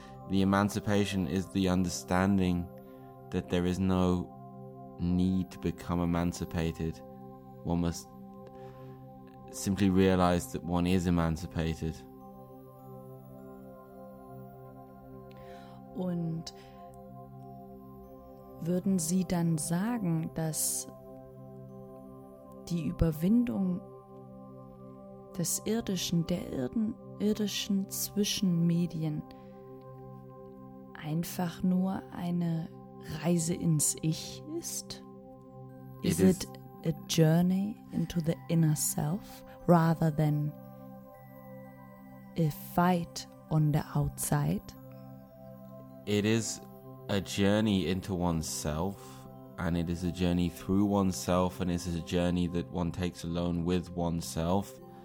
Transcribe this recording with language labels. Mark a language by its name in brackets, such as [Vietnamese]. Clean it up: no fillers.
[English] The emancipation is the understanding that there is no need to become emancipated. One must simply realize that one is emancipated. [German] Und würden Sie dann sagen, dass die Überwindung des Irdischen, der irdischen Zwischenmedien einfach nur eine Reise ins Ich ist? [English] Is it a journey into the inner self rather than a fight on the outside? It is a journey into oneself, and it is a journey through oneself, and it is a journey that one takes alone with oneself.